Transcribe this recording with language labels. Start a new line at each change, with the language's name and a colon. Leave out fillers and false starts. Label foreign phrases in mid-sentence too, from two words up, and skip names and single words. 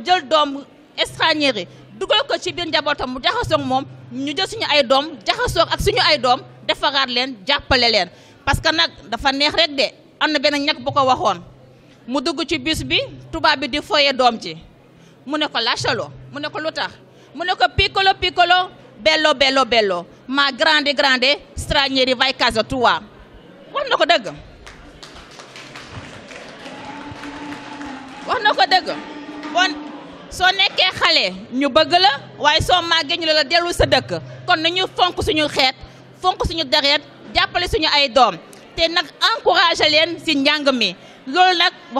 Wolof: jël doom étranger yi dugal ko ci biir njabootam mu jaxasoog moom ñu jël suñu ay doom jaxasoog ak suñu ay doom defaraat leen jàppale leen
French: parce que
Wolof: nag dafa neex rek de am na benn ñàkk bu ko waxoon mu dugg ci bus bi tubaab bi di foye doom ji mu ne ko lâchalo mu ne ko lu tax mu ne ko
Italian: piccolo piccolo bello bello bello ma grande grande stranieri vai casa tua
Wolof: wax na ko dëgg wax na ko dëgg bon soo nekkee xale ñu bëgg la waaye soo màggee ñu la dellu sa dëkk kon nañu fonk suñu xeet fonk suñu deret jàppale suñu ay doom te nag encouragé leen ci njàng mi loolu nag wax